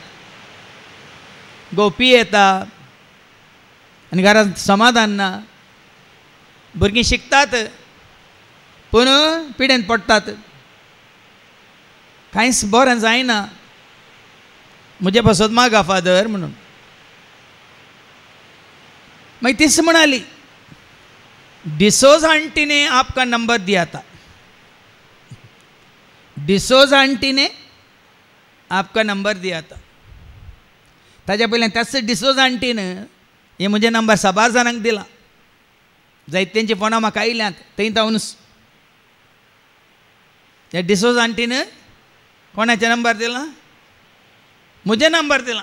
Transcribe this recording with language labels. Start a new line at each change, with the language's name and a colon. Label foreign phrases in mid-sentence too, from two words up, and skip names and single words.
Konkani: घोव पियेता आनी घरांत समाधान ना भुरगीं शिकतात पूण पिडेंत पडटात कांयच बरें जायना म्हजे पासत मागा फादर म्हणून. मागीर तीच म्हणाली
Hindi: डिसोज आंटी ने आपका नंबर दिया था. डिसोज आंटी ने आपका नंबर दिया था.
Konkani: ताच्या पयलें त्याच डिसोज आंटीन हे म्हजे नंबर 6 जाणांक दिला. जायत्यांची फोनां म्हाका आयल्यांत थंय तावनूच त्या डिसोज आंटीन कोणाचे नंबर दिला म्हजे नंबर दिला.